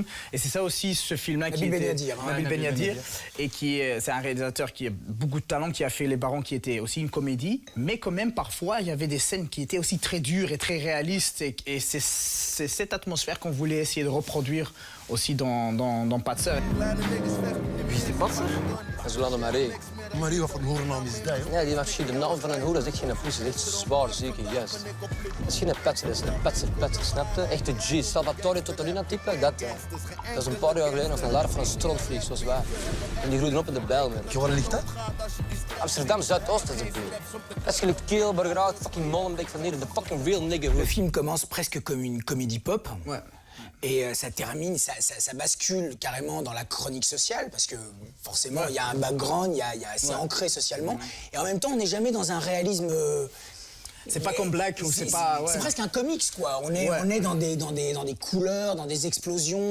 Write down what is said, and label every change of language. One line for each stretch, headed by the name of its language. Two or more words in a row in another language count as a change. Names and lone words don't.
French: Et c'est ça aussi, ce film-là qui était... Nabil Benyadir. Et c'est un réalisateur qui a beaucoup de talent, qui a fait Les Barons, qui était aussi une comédie. Mais quand même, parfois, il y avait des scènes qui étaient aussi très dures et très réalistes. Et c'est cette atmosphère qu'on voulait essayer de reproduire aussi dans Patser.
Dutch: Wie is die patser? Dat is Lana Marie. Marie, wat voor een hoerennaam is dat, joh? Ja, die heeft de naam van een hoer. Dat is echt geen poes. Dat is echt zwaar zieke gast. Dat is geen patser, dat is een patser, snap je? Echte G. Salvatore Totorina-type, dat. Dat is een paar jaar geleden nog een larf van een strontvlieg, zoals wij. En die groeiden op in de Bijlmer. Waar ligt dat? Amsterdam Zuidoost, dat is een veel. Dat is gelijk Keel, Burgerhout, fucking Molenbeek van hier.
English: De fucking real nigger.
French: Le film commence presque comme une comédie pop. Ouais. Et ça termine, ça bascule carrément dans la chronique sociale, parce que forcément, il y a un background, c'est ancré socialement. Et en même temps, on n'est jamais dans un réalisme... C'est pas comme Black ou c'est pas... C'est presque un comics, quoi. On est dans des couleurs, dans des explosions.